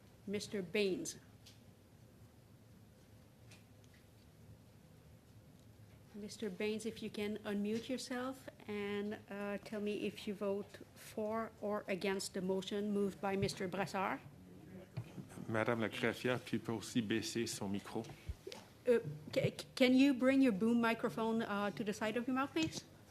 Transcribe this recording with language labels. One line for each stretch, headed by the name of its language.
English: Mr. Baines. Mr. Baines, if you can unmute yourself and tell me if you vote for or against the motion moved by Mr. Brassard.
French: Madame la greffière, puis peut aussi baisser son micro.
English: Can you bring your boom microphone to the side of your mouth, please?